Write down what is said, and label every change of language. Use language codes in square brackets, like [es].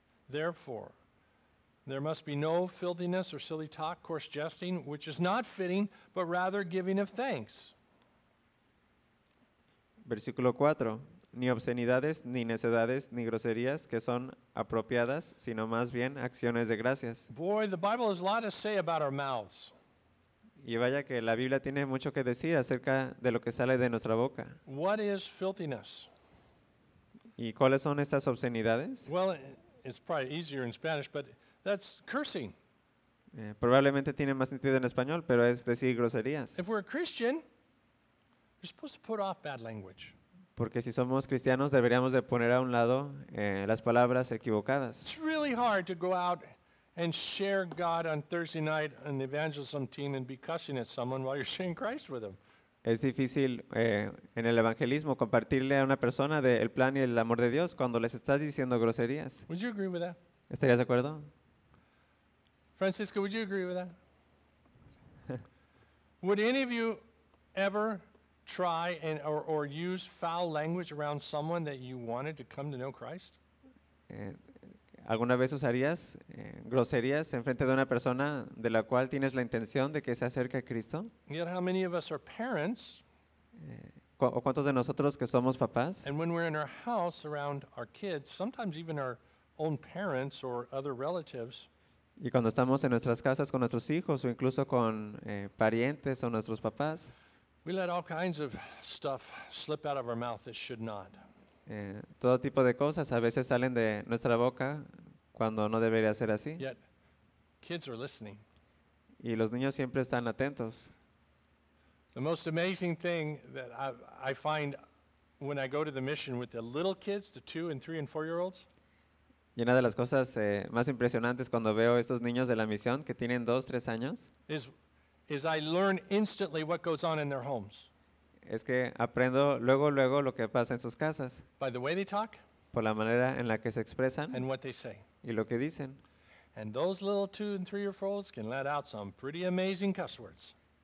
[en] Therefore, there must be no filthiness or silly talk, coarse jesting, which is not fitting, but rather giving of thanks. [es] Versículo 4. Ni obscenidades, ni necedades, ni groserías que son apropiadas, sino más bien acciones de gracias. [en] Boy, the Bible has a lot to say about our mouths. [es] Y vaya que la Biblia tiene mucho que decir acerca de lo que sale de nuestra boca. [en] What is filthiness? [es] ¿Y cuáles son estas obscenidades? [en] Well, it's probably easier in Spanish, but that's cursing. [es] Probablemente tiene más sentido en español, pero es decir groserías. [en] If we're a Christian, you're supposed to put off bad language. [es] Porque si somos cristianos deberíamos de poner a un lado las palabras equivocadas. [en] It's really hard to go out and share God on Thursday night on the evangelism team and be cussing at someone while you're sharing Christ with them. [es] Es difícil en el evangelismo compartirle a una persona del plan y el amor de Dios cuando les estás diciendo groserías. [en] Would you agree with that? [es] ¿Estarías de acuerdo? [en] Francisco, would you agree with that? Would any of you ever try and or use foul language around someone that you wanted to come to know Christ? [es] ¿Alguna vez usarías groserías en frente de una persona de la cual tienes la intención de que se acerque a Cristo? [en] Yet how many of us are parents? [es] ¿Cuántos de nosotros que somos papás? [en] And when we're in our house around our kids, sometimes even our own parents or other relatives. [es] Y cuando estamos en nuestras casas con nuestros hijos o incluso con parientes o nuestros papás. [en] We let all kinds of stuff slip out of our mouth that should not. [es] Todo tipo de cosas a veces salen de nuestra boca cuando no debería ser así. [en] Yet, kids are listening. [es] Y los niños siempre están atentos. [en] The most amazing thing that I find when I go to the mission with the little kids, the 2 and 3 and 4 year olds. [es] Y una de las cosas más impresionantes cuando veo estos niños de la misión que tienen 2, 3 años. [en] Is I learn instantly what goes on in their homes. [es] Es que aprendo luego lo que pasa en sus casas. [en] By the way they talk. [es] Por la manera en la que se expresan. [en] And what they say. [es] Y lo que dicen. [en] And those little 2 and 3 year olds can let out some pretty amazing cuss words.